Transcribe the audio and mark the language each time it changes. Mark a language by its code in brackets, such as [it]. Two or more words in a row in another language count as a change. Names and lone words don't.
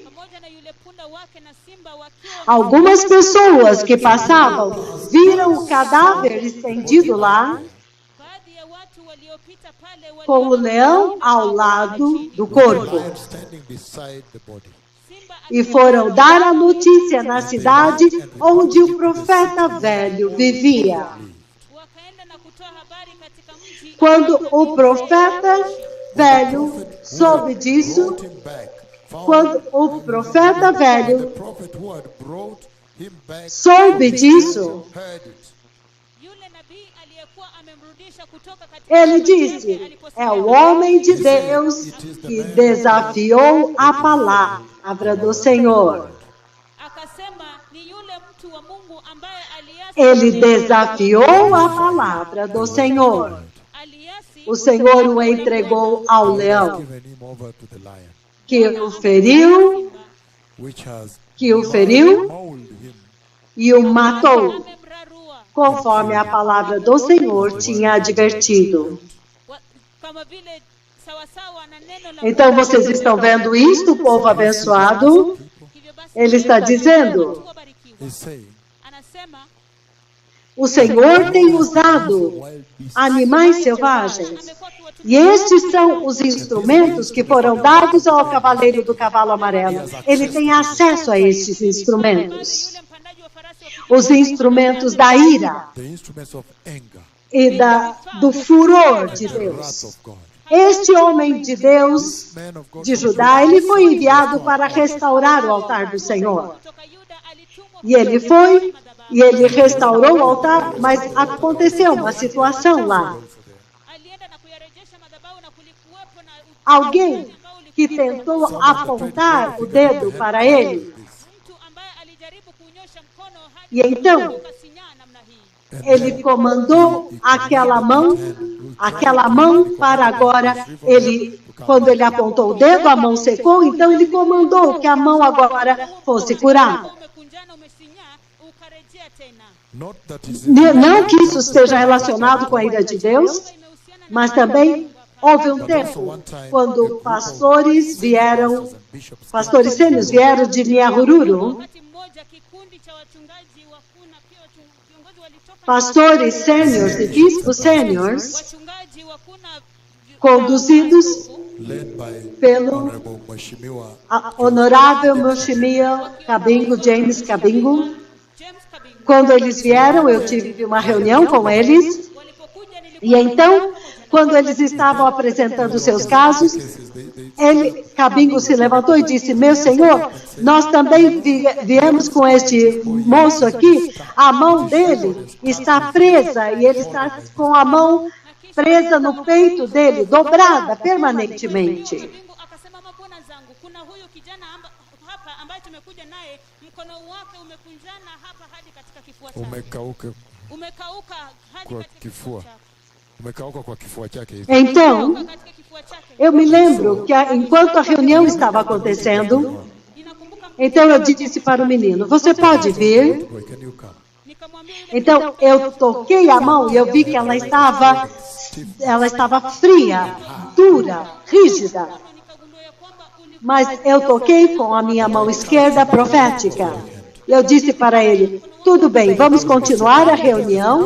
[sw] pamoja na yule punda wake na simba wakiwa [pt] Algumas pessoas que passavam viram o cadáver estendido lá, [sw] baadhi ya watu waliopita pale [pt] com o leão ao lado do corpo. [en] Lion standing beside the body. [sw] simba [pt] E foram dar a notícia na cidade onde o profeta velho vivia. [sw] wakaenda na kutoa habari katika mji. [pt] Quando o profeta velho soube disso, [en] Brought him back. Found [pt] quando o profeta [en] the [pt] velho [en] prophet who had brought him back [pt] soube disso, [en] heard it. [sw] Yule nabii aliyekuwa amemrudisha kutoka katika [pt] ele [sw] nchi yake [pt] disse, [sw] aliposikia [pt] é o homem de Deus que desafiou a palavra do Senhor. [sw] akasema ni yule mtu wa Mungu ambaye aliasi [pt] Ele desafiou a palavra do Senhor. [sw] aliasi [pt] O Senhor o entregou ao leão, [en] Given him over to the lion, [pt] que o feriu, [en] which has mauled him. [pt] e o matou, [sw] amemrarua [pt] conforme a palavra do Senhor tinha advertido. [sw] kama vile sawasawa na neno la [pt] Então vocês estão vendo isto, povo abençoado? [sw] hivyo basi [pt] Ele está dizendo, [sw] watu wabarikiwa. [en] He's saying, [sw] Anasema [pt] o Senhor tem usado animais selvagens. [sw] amekuwa akiwatumia [pt] E estes são os instrumentos que foram dados ao cavaleiro do cavalo amarelo. Ele tem acesso a estes instrumentos. [sw] yule mpandaji wa farasi wa [pt] Os instrumentos da ira [en] the instruments of anger, [pt] e do furor de [en] the wrath [pt] Deus. [en] of God. [pt] Este homem de Deus [en] Man of God [pt] de Judá, ele foi enviado para restaurar o altar do Senhor. [sw] kutoka Yuda alitumwa [pt] E ele foi, e ele restaurou o altar, mas aconteceu uma situação lá. [sw] alienda na kuyarejesha madhabahu na kulikuwepo na [pt] Alguém que tentou apontar o dedo para ele. [sw] mtu ambaye alijaribu kunyosha mkono hadi [pt] E então, [sw] ukasinyaa namna hii. [pt] ele comandou aquela mão para agora, quando ele apontou o dedo, a mão secou, então ele comandou que a mão agora fosse curada. [sw] Umekunjana umesinyaa ukarejea tena. [en] Not that is [pt] Não que isso esteja relacionado com a ira de Deus, [sw] Imehusiana na [pt] mas também houve um tempo quando pastores sênios vieram de Nyahururu, [sw] wakati mmoja kikundi cha wachungaji wakuu na pia viongozi walitoka [pt] pastores sêniors e bispos sêniors, [sw] wachungaji wakuu na [pt] conduzidos [en] led by [pt] pelo [en] Honorable Mheshimiwa [pt] honorável Mheshimiwa Kabingo, James Kabingo. James Kabingo. Quando eles vieram, eu tive uma reunião com eles. [sw] Walipokuja [pt] E então, quando eles estavam apresentando seus casos, Kabingo se levantou e disse, meu senhor, nós também viemos com este moço aqui, a mão dele está presa e ele está com a mão presa no peito dele, dobrada permanentemente. [sw] Kabingo akasema, mabwana zangu, kuna huyu kijana hapa ambaye tumekuja naye, mkono wake umekunjana hapa hadi katika kifua chake. Umekauka hadi kwa katika kifua. chake. Umekauka kwa kifua chake hivi. [pt] Então, [sw] Katika kifua chake. [pt] eu me lembro que enquanto a reunião estava acontecendo, [sw] Ninakumbuka [pt] então eu disse para o menino, você pode vir? [en] Boy, can you come? [pt] Então, eu toquei a mão e eu vi que ela estava fria, dura, rígida. Mas eu toquei com a minha mão esquerda profética. Eu disse para ele, tudo bem, vamos continuar a reunião.